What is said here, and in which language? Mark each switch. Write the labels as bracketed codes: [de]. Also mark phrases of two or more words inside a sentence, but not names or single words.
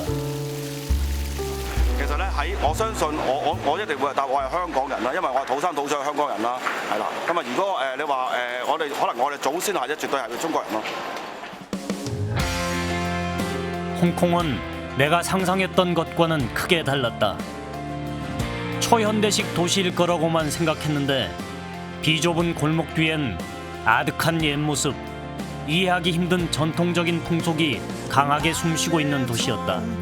[yue] 其實咧喺我相信我一定會答我係香港人啦，因為我係土生土長嘅香港人啦，係啦。咁啊，如果你話我哋可能我哋祖先係啫，絕對係中國人咯。 [ko] 홍콩은 내가 상상했던 것과는 크게 달랐다. 초현대식 도시일 거라고만 생각했는데 비좁은 골목 뒤엔 아득한 옛모습, 이해하기 힘든 전통적인 풍속이 강하게 숨쉬고 있는 도시였다.